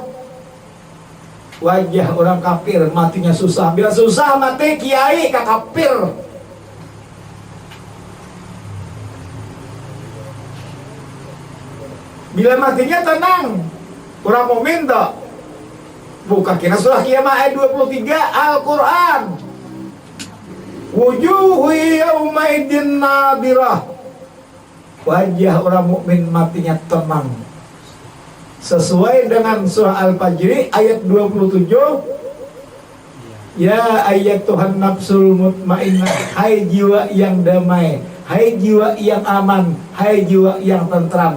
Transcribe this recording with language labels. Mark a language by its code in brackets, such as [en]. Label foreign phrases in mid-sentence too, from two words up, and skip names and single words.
[id] Wajah orang kafir matinya susah. Bila susah mati kiai ka kafir. Bila matinya tenang, orang mukmin tak. Buka kina surah Qiyamah ayat 23 Al-Quran. [ar] وجوه يومئذ ناضرة. [id] Wajah orang mukmin matinya tenang. Sesuai dengan surah Al-Fajr ayat 27. Ya ayat Tuhan [ar] النفس المطمئنة, [id] hai jiwa yang damai, hai jiwa yang aman, hai jiwa yang tentram.